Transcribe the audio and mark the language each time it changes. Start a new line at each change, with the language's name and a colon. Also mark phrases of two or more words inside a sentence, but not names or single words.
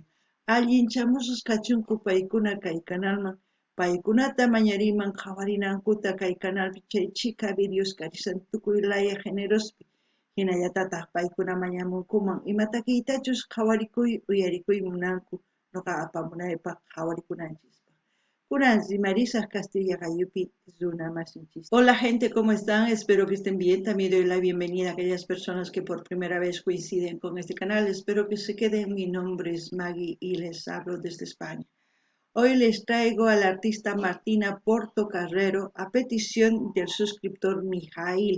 Quechua: Allin chamusas kachunku paykuna kay kanalman paykunata mañariman qhawarinankuta kay kanalpi chay chika videos karisan tukuy laya generospi. Hinallatataq paykuna mañamunkuman imatakiytachus qhawarikuy uyarikuy munanku noqa apamunaypaq qhawarikunanchispaq. Kunan rimarisaq Castilla Gayupi runa masinchis.
Spanish: Hola gente, ¿cómo están? Espero que estén bien. También doy la bienvenida a aquellas personas que por primera vez coinciden con este canal. Espero que se queden. Mi nombre es Maggie y les hablo desde España. Hoy les traigo al artista Martina Portocarrero a petición del suscriptor Mijail.